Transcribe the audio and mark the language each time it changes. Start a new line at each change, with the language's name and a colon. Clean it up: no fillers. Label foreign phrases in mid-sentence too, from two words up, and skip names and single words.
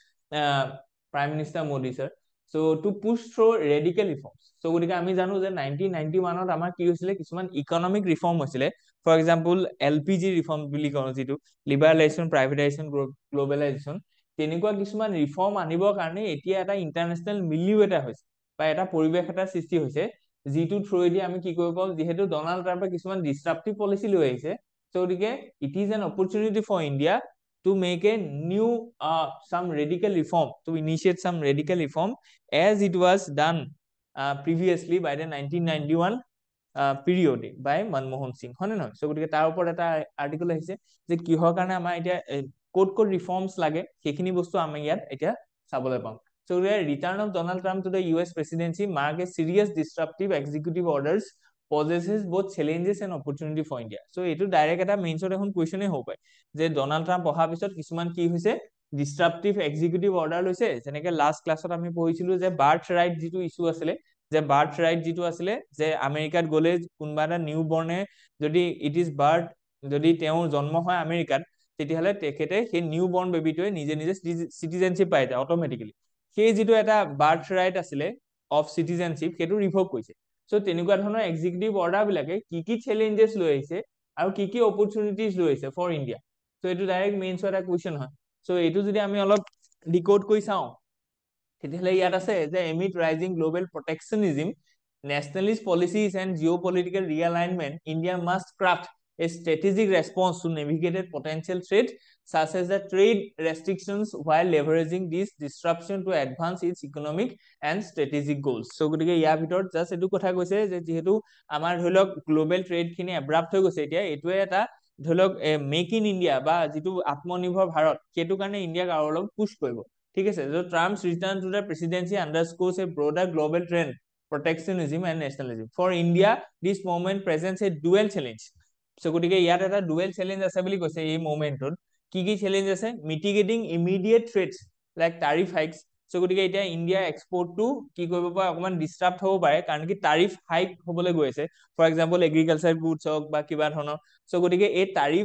English: Prime Minister Modi sir to push through radical reforms
Assamese: গতিকে আমি জানো যে 1991ত আমাৰ কি হৈছিলে কিছুমান
English: economic reform
Assamese: হৈছিলে
English: for example LPG reform
Assamese: বুলি কওঁ যিটো
English: liberalisation privatisation globalisation
Assamese: তেনেকুৱা কিছুমান ৰিফৰ্ম আনিবৰ কাৰণে এতিয়া এটা
English: international milieu
Assamese: এটা হৈছে বা এটা পৰিৱেশ এটা সৃষ্টি হৈছে যিটো থ্ৰুৱেদি আমি কি কৰিব পাৰোঁ যিহেতু ডোনাল্ড ট্ৰাম্পে কিছুমান
English: disruptive policy
Assamese: লৈ আহিছে গতিকে
English: it is an opportunity for ইণ্ডিয়া to make a new some radical reform to initiate some radical reform as it was done previously by the 1991 period by Manmohan Singh
Assamese: হয় নে নহয় গতিকে তাৰ ওপৰত এটা আৰ্টিকেল আহিছে যে কিহৰ কাৰণে আমাৰ এতিয়া
English: core reforms
Assamese: লাগে সেইখিনি বস্তু আমি ইয়াত এতিয়া চাবলৈ পাম
English: the return of Donald Trump to the US presidency mark a serious disruptive executive orders possesses both challenges and opportunity for India
Assamese: এইটো ডাইৰেক্ট এটা মেইনছত এখন কুৱেশ্যনে হ'ব পাৰে যে ডোনাল্ড ট্ৰাম্প অহাৰ পিছত কিছুমান কি হৈছে
English: disruptive executive order
Assamese: লৈছে যেনেকে
English: last classত
Assamese: আমি পঢ়িছিলো যে
English: birth right
Assamese: যিটো ইস্যু আছিলে যে
English: birth right
Assamese: যিটো আছিলে যে আমেৰিকাত গলে কোনোবা এটা
English: new bornে
Assamese: যদি
English: it is birth
Assamese: যদি তেওঁৰ জন্ম হয় আমেৰিকাত তেতিয়াহলে তেখেতে সেই
English: new born babyটোৱে
Assamese: নিজে নিজে সিটিজেনশিপ পাই যায় অটোমেটিক্যালি সেই যিটো এটা
English: birth right
Assamese: আছিলে
English: of citizenship
Assamese: সেইটো ৰিভোক কৰিছে তেনেকুৱা ধৰণৰ
English: executive order
Assamese: বিলাকে কি কি চেলেঞ্জেছ লৈ আহিছে আৰু কি কি অপৰচুনিটিজ লৈ আহিছে
English: for India
Assamese: এইটো ডাইৰেক্ট মেইনছৰ এটা কুৱেশ্যন হয় এইটো যদি আমি অলপ ডিকোড কৰি চাওঁ তেতিয়াহলে ইয়াত আছে যে
English: amid rising global protectionism nationalist policies and geopolitical realignment India must craft a strategic response to navigate potential threats such as the trade restrictions while leveraging this disruption to advance its economic and strategic goals
Assamese: গতিকে ইয়াৰ ভিতৰত জাস্ট এইটো কথা কৈছে যে যেহেতু আমাৰ ধৰি লওক
English: global trade
Assamese: খিনি এব্ৰাপ্ট হৈ গৈছে এতিয়া এইটোৱে এটা ধৰি লওক মেক ইন ইণ্ডিয়া বা যিটো আত্মনিৰ্ভৰ ভাৰত সেইটো কাৰণে ইণ্ডিয়াক আৰু অলপ পুশ কৰিব ঠিক আছে
English: Trump's return to the presidency underscores a broader global trend protectionism and nationalism for India this movement presents a dual challenge
Assamese: গতিকে ইয়াত এটা
English: dual challenge
Assamese: আছে বুলি কৈছে এই মুভমেন্টত কি কি চেলেঞ্জ আছে
English: mitigating immediate threats like tariff hikes
Assamese: গতিকে এতিয়া ইণ্ডিয়া এক্সপোৰ্টটো কি কৰিব পাৰে অকমান ডিস্টাৰ্ব হ'ব পাৰে কাৰণ কি
English: tariff hike
Assamese: হ'বলৈ গৈ আছে
English: for example agriculture goods
Assamese: হওক বা কিবা ধৰণৰ গতিকে এই টাৰিফ